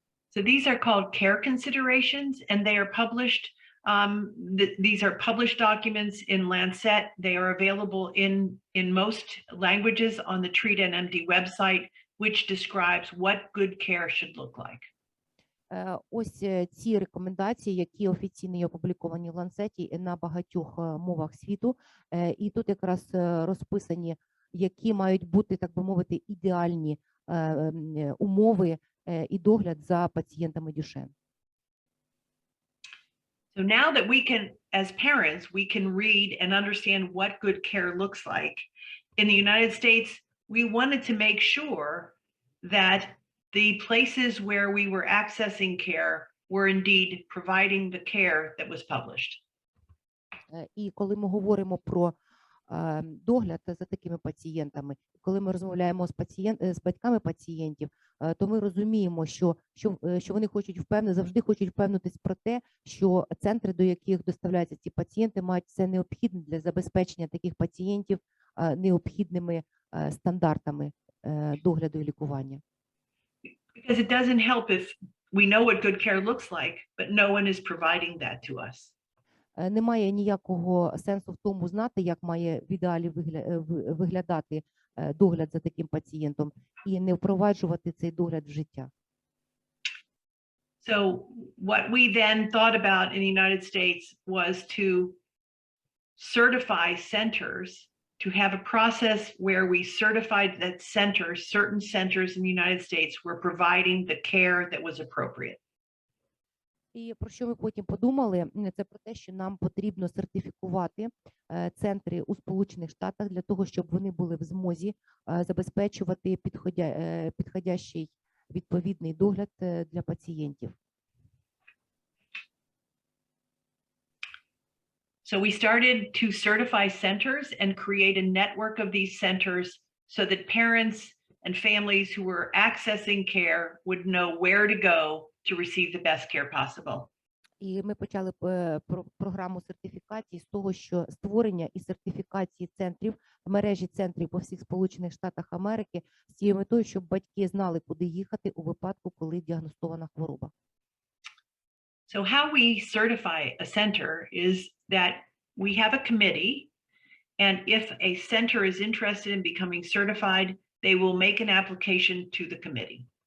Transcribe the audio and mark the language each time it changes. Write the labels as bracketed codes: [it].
[en] So these are called care considerations, and they are published. These are published documents in Lancet. They are available in most languages on the Treat NMD website, which describes what good care should look like. [uk] Ось ці рекомендації, які офіційно є опубліковані в Ланцеті на багатьох мовах світу, і тут якраз розписані, які мають бути, так би мовити, ідеальні умови і догляд за пацієнтами Дюшенн. [en] So now that we can, as parents, we can read and understand what good care looks like. In the United States, we wanted to make sure that the places where we were accessing care were indeed providing the care that was published. [uk] І коли ми говоримо про догляд за такими пацієнтами, коли ми розмовляємо з батьками пацієнтів, то ми розуміємо, що вони завжди хочуть впевнитись про те, що центри, до яких доставляються ці пацієнти, мають все необхідне для забезпечення таких пацієнтів необхідними стандартами догляду і лікування. [en] Because it doesn't help if we know what good care looks like, but no one is providing that to us. [uk] Немає ніякого сенсу в тому знати, як має в ідеалі виглядати догляд за таким пацієнтом, і не впроваджувати цей догляд в життя. [en] So what we then thought about in the United States was to certify centers, to have a process where we certified that certain centers in the United States were providing the care that was appropriate. [uk] І про що ми потім подумали, це про те, що нам потрібно сертифікувати центри у Сполучених Штатах для того, щоб вони були в змозі забезпечувати підходящий відповідний догляд для пацієнтів. [en] So we started to certify centers and create a network of these centers so that parents and families who were accessing care would know where to go to receive the best care possible. [uk] І ми почали програму сертифікації з того, що створення і сертифікації центрів, мережі центрів по всіх Сполучених Штатах Америки з цією метою, щоб батьки знали, куди їхати у випадку, коли діагностована хвороба. [en] So how we certify a center is that we have a committee, and if a center is interested in becoming certified, they will make an application to the committee.